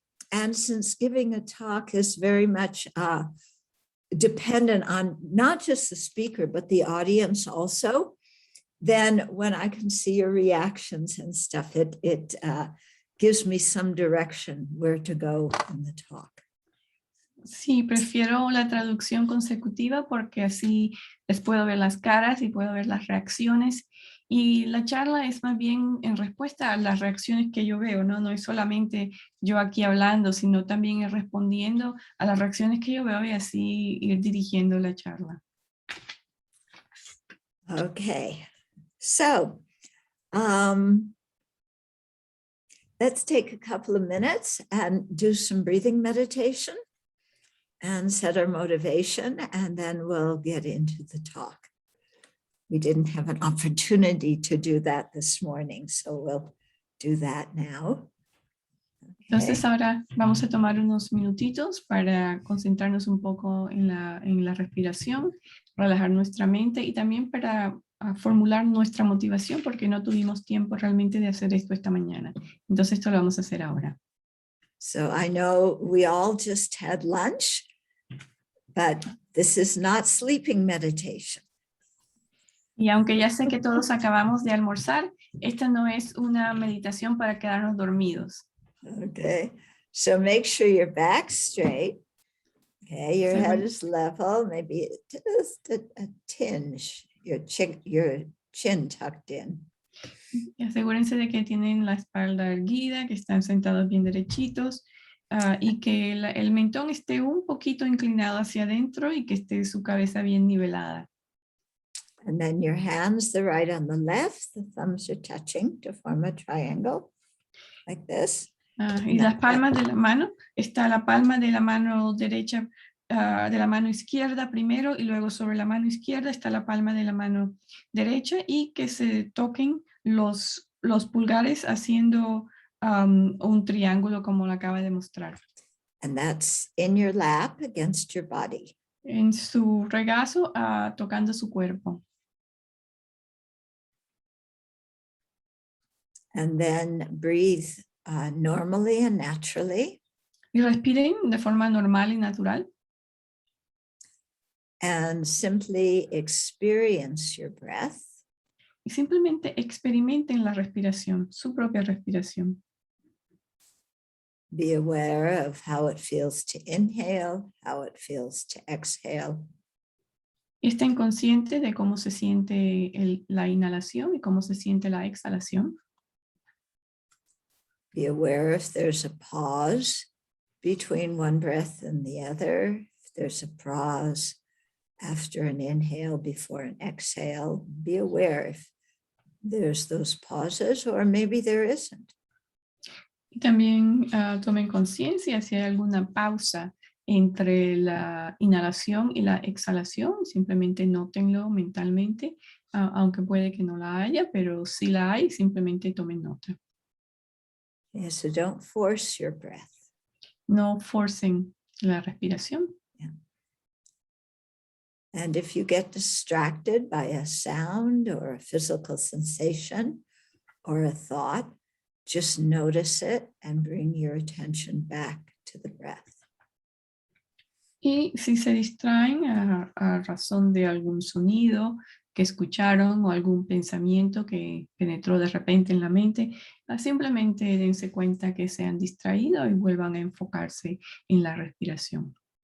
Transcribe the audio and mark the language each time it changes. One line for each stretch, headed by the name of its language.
English: And since giving a talk is very much dependent on not just the speaker, but the audience also, then when I can see your reactions and stuff, it gives me some direction where to go in the talk.
Spanish: Sí, prefiero la traducción consecutiva porque así les puedo ver las caras y puedo ver las reacciones. Y la charla es más bien en respuesta a las reacciones que yo veo, ¿no? No es solamente yo aquí hablando, sino también respondiendo a las reacciones que yo veo y así ir dirigiendo la charla.
English: Okay, so let's take a couple of minutes and do some breathing meditation and set our motivation, and then we'll get into the talk. We didn't have an opportunity to do that this morning, so we'll do that now. Okay.
Spanish: Entonces ahora vamos a tomar unos minutitos para concentrarnos un poco en la respiración, relajar nuestra mente y también para formular nuestra motivación porque no tuvimos tiempo realmente de hacer esto esta mañana. Entonces esto lo vamos a hacer ahora.
English: So I know we all just had lunch, but this is not sleeping meditation.
Spanish: Y aunque ya sé que todos acabamos de almorzar, esta no es una meditación para quedarnos dormidos.
English: Okay, so make sure your back's straight. Okay, your head is level, maybe just a tinge, your chin tucked in.
Spanish: Y asegúrense de que tienen la espalda erguida, que están sentados bien derechitos y que el mentón esté un poquito inclinado hacia adentro y que esté su cabeza bien nivelada.
English: And then your hands, the right on the left, the thumbs are touching to form a triangle, like this.
Spanish: Y las palmas de la mano, está la palma de la mano derecha, de la mano izquierda primero y luego sobre la mano izquierda está la palma de la mano derecha y que se toquen los pulgares haciendo un triángulo como lo acaba de mostrar.
English: And that's in your lap against your body.
Spanish: En su regazo, tocando su cuerpo.
English: And then breathe normally and naturally.
Spanish: Y respiren de forma normal y natural.
English: And simply experience your breath.
Spanish: Y simplemente experimenten la respiración, su propia respiración.
English: Be aware of how it feels to inhale, how it feels to exhale.
Spanish: Estén conscientes de cómo se siente la inhalación y cómo se siente la exhalación.
English: Be aware if there's a pause between one breath and the other. If there's a pause after an inhale, before an exhale, be aware if there's those pauses or maybe there isn't.
Spanish: Y también tomen conciencia si hay alguna pausa entre la inhalación y la exhalación. Simplemente nótenlo mentalmente, aunque puede que no la haya, pero si la hay, simplemente tomen nota.
English: Yeah, so don't force your breath.
Spanish: No forcen la respiración.
English: Yeah. And if you get distracted by a sound or a physical sensation or a thought, just notice it and bring your attention back to the breath.
Spanish: Y si se distraen a razón de algún sonido que escucharon o algún pensamiento que penetró de repente en la mente, simplemente dense cuenta que se han distraído y vuelvan a enfocarse en la respiración.